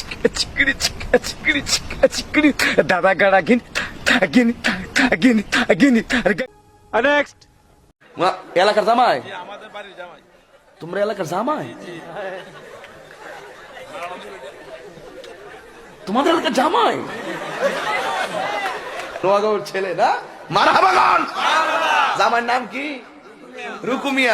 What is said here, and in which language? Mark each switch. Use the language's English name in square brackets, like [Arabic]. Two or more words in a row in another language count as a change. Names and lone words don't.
[Bangla] Chikri, dada gara again, again, again, again, again. নেক্সট। এলাকার জামাই? আমাদের বাড়ির জামাই। তোমরা এলাকার জামাই? তোমাদের এলাকার জামাই? নোয়াগাঁওর ছেলে না? মারহাবা গান। জামাইয়ের নাম কি? রুকুমিয়া।